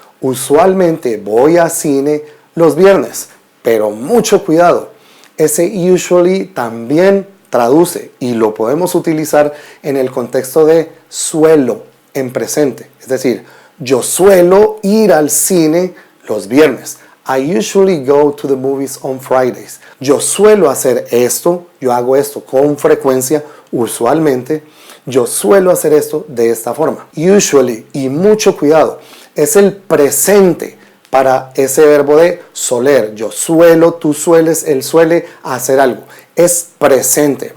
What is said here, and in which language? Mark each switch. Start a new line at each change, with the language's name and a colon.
Spanish: Usualmente voy a cine los viernes. Pero mucho cuidado, ese usually también traduce y lo podemos utilizar en el contexto de suelo en presente. Es decir, yo suelo ir al cine los viernes.
English: I usually go to the movies on Fridays.
Spanish: Yo suelo hacer esto, yo hago esto con frecuencia, usualmente. Yo suelo hacer esto de esta forma. Usually, y mucho cuidado, es el presente para ese verbo de soler. Yo suelo, tú sueles, él suele hacer algo. Es presente.